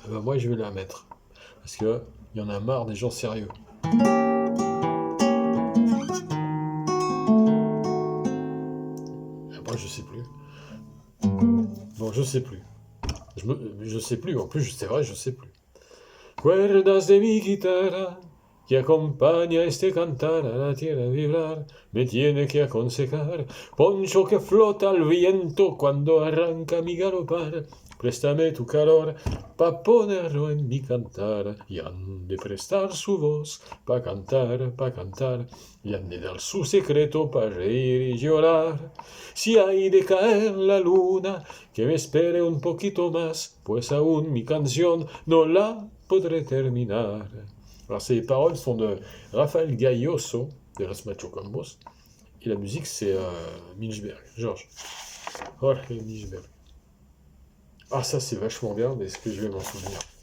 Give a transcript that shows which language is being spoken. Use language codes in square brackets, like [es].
[fr] Eh ben, moi je vais la mettre. Parce que il y en a marre des gens sérieux. Après je sais plus. Bon, je sais plus. Je sais plus, en plus c'est vrai, je sais plus. [es] Cuerdas de mi guitarra que acompaña este cantar a la tierra vibrar, me tiene que aconsejar, poncho que flota al viento cuando arranca mi galopar, préstame tu calor pa ponerlo en mi cantar, y han de prestar su voz pa cantar, y han de dar su secreto pa reír y llorar. Si hay de caer la luna, que me espere un poquito más, pues aún mi canción no la podré terminar. [fr] Alors, ces paroles sont de Rafael Gayoso, de Los Macho Combos, et la musique c'est Milchberg, Jorge Milchberg. Ah, ça c'est vachement bien, mais est-ce que je vais m'en souvenir?